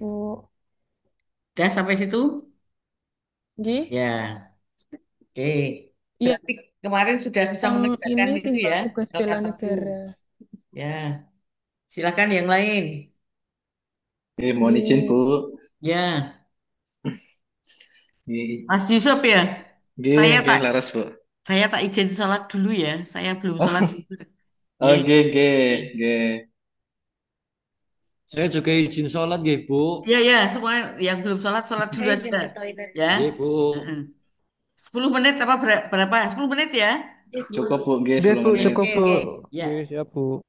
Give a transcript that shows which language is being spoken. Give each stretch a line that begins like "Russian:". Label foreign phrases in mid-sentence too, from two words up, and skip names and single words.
Indonesian: Udah sampai situ? Nggih. Ya. Oke. Iya, Berarti kemarin sudah bisa yang mengerjakan ini itu tinggal ya, tugas bela LK1. negara. Ya. Silakan yang lain. Mohon izin Bu. Nggih. Ya. Nggih, Mas Yusuf ya. nggih, Saya nggih, tak laras Bu. saya tak izin sholat dulu ya. Saya belum sholat dulu. Oh, Nggih. nggih, nggih, Nggih. nggih. Saya juga izin sholat nggih, Bu. Ya, ya, semua yang belum sholat, sholat dulu Saya aja. izin ke toilet. Ya. Nggih, Bu. Heeh. 10 menit apa berapa? 10 menit ya? Ibu. Cukup Bu, nggih Oke 10 Bu, Oke, menit. oke, cukup Bu. oke. Ya. Oke, siap Bu.